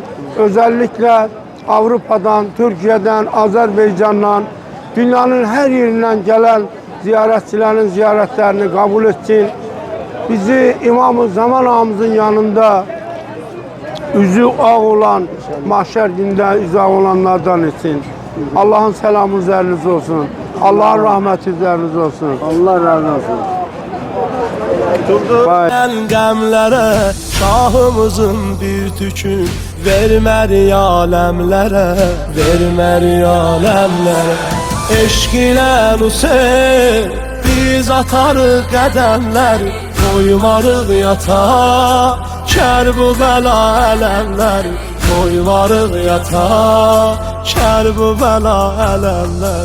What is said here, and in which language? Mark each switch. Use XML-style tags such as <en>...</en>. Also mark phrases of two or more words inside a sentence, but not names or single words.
<tr>Özellikle Avrupa'dan, Türkiye'den, Azerbaycan'dan, dünyanın her yerinden gelen ziyaretçilerin ziyaretlerini kabul etsin. Bizi İmam-ı Zaman ağamızın yanında üzü ağ olan, mahşer günde üzü ağ olanlardan etsin. Allah'ın selamı üzerinize olsun. Allah'ın rahmeti üzerinize olsun. Allah razı olsun.</tr> <az>Qəmlərə şahımızın bir tükü verməri aləmlərə, verməri aləmlərə. Eşq ilə Hüseyn biz atarıq qədəmlər, qoymarıq yata Kərbəla ələmlər, qoymarıq yata Kərbəla ələmlər.</az>